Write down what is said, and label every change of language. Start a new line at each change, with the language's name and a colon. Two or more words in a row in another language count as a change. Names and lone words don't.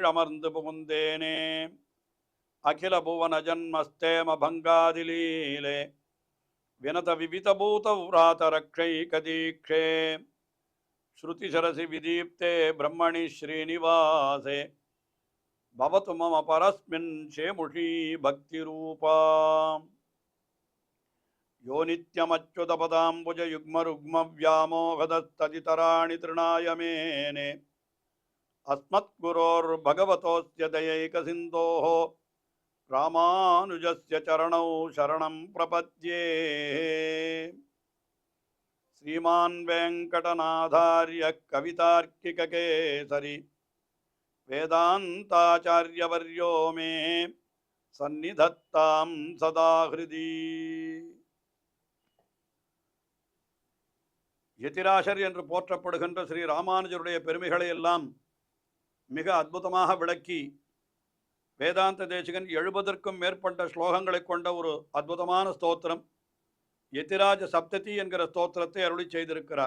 Tamil: அமர்ந்து புகுந்தேனே
Sanskrit: अखिल भुवन जन्मस्थेम भङ्गादिलीले विनत विविधभूत व्रात रक्षै कदीक्षे श्रुतिशिरसि विदीप्ते ब्रह्मणि श्रीनिवासे भवतु मम परस्मिन् शेमुषी भक्तिरूपा यो नित्यमच्युतपदाम्बुजयुग्मरुग्मव्यामोहदस्तदितराणि तृणाय मेने अस्मद्गुरोर्भगवतोऽस्य दयैकसिन्धोः रामानुजस्य चरणौ शरणं प्रपद्ये श्रीमान् वेङ्कटनाथार्य कवितार्किककेसरी वेदान्ताचार्यवर्यो मे सन्निधत्तां सदा हृदि
Tamil: யதிராசர் என்று போற்றப்படுகின்ற ஸ்ரீ ராமானுஜருடைய பெருமைகளை எல்லாம் மிக அற்புதமாக விளக்கி வேதாந்த தேசிகன் 70க்கும் மேற்பட்ட ஸ்லோகங்களை கொண்ட ஒரு அற்புதமான ஸ்தோத்திரம் யதிராஜ சப்ததி என்கிற ஸ்தோத்திரத்தை அருளி செய்திருக்கிறார்.